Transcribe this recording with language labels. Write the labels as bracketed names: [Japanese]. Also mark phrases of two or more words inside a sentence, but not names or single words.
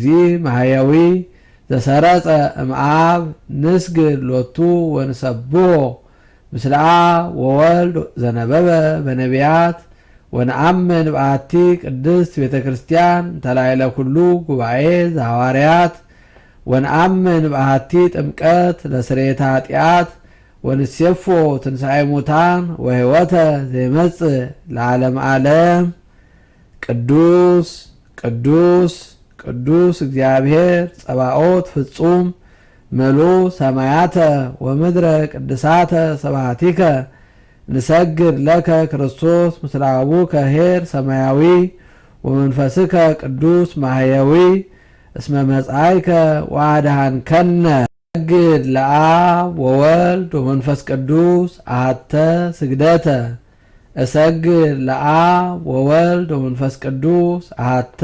[Geez] ማሕየዊ ዘሰረጸ እምአብ ንስግድ ሎቱ ወንሰብሖ ምስለ አብ ወወልድ ዘነበበ በነቢያት ወነአምን በአቲ ቅድስት ቤተ ክርስቲያን ተላዕለ ኩሉ ጉባኤ ዘሐዋርያት ወነአምን በአቲ ጥምቀት ለስርየተ ኃጢአት ወንሴፎ ትንሣኤ ሙታን ወሕይወተ ዘይመጽእ ለዓለመ ዓለም። ቅዱስ ቅዱስ ቅዱስ እግዚአብሔር ጸባኦት ፍጹም ምሉ ሰማያተ ወምድረ ቅድሳተ ስብሐቲከ ንሰግድ ለከ ክርስቶስ ምስለ አቡከ ኄር ሰማያዊ ወመንፈስከ ቅዱስ ማህየዊ እስመ መጻእከ ወአድኃንከነ። ሰግድ ለአብ ወወልድ ወመንፈስ ቅዱስ አሐተ ስግደተ እሰግድ ለአብ ወወልድ ወመንፈስ ቅዱስ አሐተ